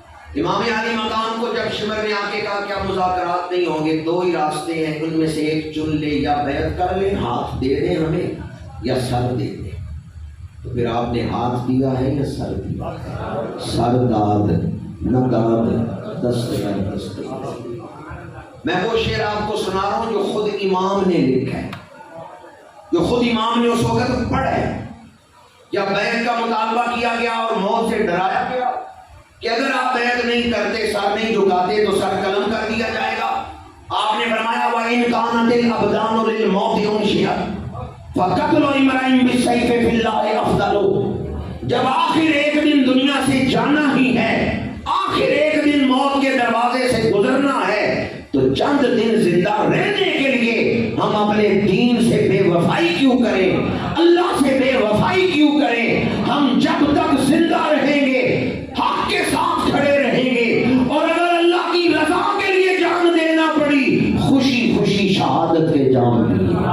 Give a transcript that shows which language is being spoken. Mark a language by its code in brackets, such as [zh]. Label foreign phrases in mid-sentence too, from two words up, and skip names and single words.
[ur] امام علی مقام کو جب شمر نے آ کے کہا کیا مذاکرات نہیں ہوں گے؟ دو ہی راستے ہیں، ان میں سے ایک چن لے، یا بیعت کر لیں، ہاتھ دے دیں ہمیں، یا سر دے دیں۔ تو پھر آپ نے ہاتھ دیا ہے یا سر دیا؟ [fa] سر داد نہ داد دست در دست۔ [ur] میں وہ شعر آپ کو سنا رہا ہوں جو خود امام نے لکھا ہے، جو خود امام نے اس وقت پڑھا ہے۔ جب بیعت کا مطالبہ کیا گیا اور موت سے ڈرایا گیا کہ اگر آپ بیعت نہیں کرتے، سر نہیں جھکاتے تو سر قلم کر دیا جائے گا، آپ نے فرمایا [ar] وَإِنْ كَانَتِ الْأَبْدَانُ لِلْمَوْتِ أُنْشِئَتْ فَقَتْلُ امْرِئٍ بِالسَّيْفِ فِي اللَّهِ أَفْضَلُ۔ [ur] جب آخر ایک دن دنیا سے جانا ہی ہے، آخر ایک دن موت کے دروازے سے گزرنا ہے، تو چند دن زندہ رہنے کے لیے ہم اپنے دین سے بے وفائی کیوں کریں، اللہ سے بے وفائی کیوں کریں؟ ہم جب تک زندہ رہیں گے حق کے ساتھ کھڑے رہیں گے، اور اگر اللہ کی رضا کے لیے جان دینا پڑی، خوشی خوشی شہادت کے جام دیں۔